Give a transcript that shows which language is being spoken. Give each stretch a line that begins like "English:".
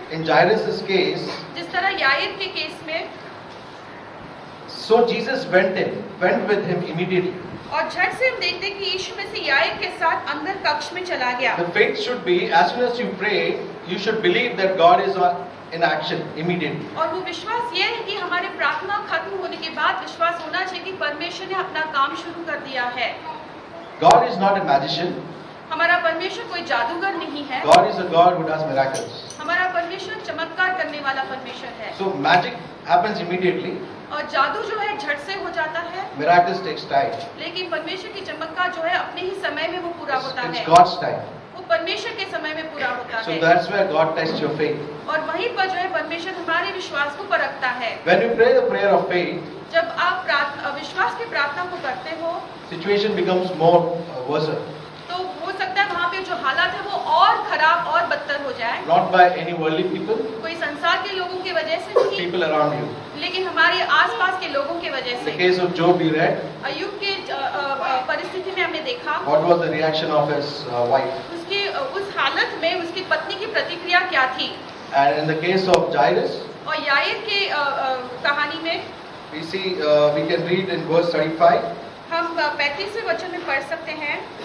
English: In Jairus' case,
Hindi: जिस तरह याईर के केस में,
English: so Jesus went with him immediately.
Hindi: और झट से हम देखते हैं कि यीशु में से याईर के साथ अंदर कक्ष में चला गया।
English: The faith should be, as soon as you pray, you should believe that God is in action immediately.
Hindi: और वो विश्वास ये है कि हमारे प्रार्थना खत्म होने के बाद विश्वास होना चाहिए कि परमेश्वर ने अपना काम शुरू कर दिया है।
English: God is not a magician.
Hindi: हमारा परमेश्वर कोई जादूगर नहीं है।
English: God is a God who does miracles.
Hindi: हमारा परमेश्वर चमत्कार करने वाला परमेश्वर है।
English: So magic happens immediately.
Hindi: और जादू जो है झट से हो जाता है।
English: Miracles takes time.
Hindi: लेकिन परमेश्वर की चमत्कार जो है अपने ही समय में वो पूरा होता है।
English: It's God's time.
Hindi: वो परमेश्वर के समय में पूरा होता
English: So
Hindi: है।
English: that's where God tests your faith.
Hindi: और वहीं पर जो है परमेश्वर हमारे विश्वास को परखता है।
English: When you pray the prayer of faith,
Hindi: जब आप विश्वास की प्रार्थना को करते हो,
English: situation becomes more worse.
Hindi: तो हो सकता है वहाँ पे जो हालात है वो और खराब और बदतर हो जाए।
English: Not by any worldly people,
Hindi: कोई संसार के लोगों की वजह से नहीं,
English: people around you.
Hindi: लेकिन हमारे आसपास के लोगों की वजह
English: In the
Hindi: से।
English: case of Job, we read
Hindi: अय्यूब के परिस्थिति में हमने देखा
English: what was the reaction of his wife.
Hindi: उसकी उस हालत में उसकी पत्नी की प्रतिक्रिया क्या थी।
English: And in the case of Jairus,
Hindi: और याईर के कहानी में
English: we see, we can read in verse 35.
Hindi: हम 35वें वचन में पढ़ सकते हैं।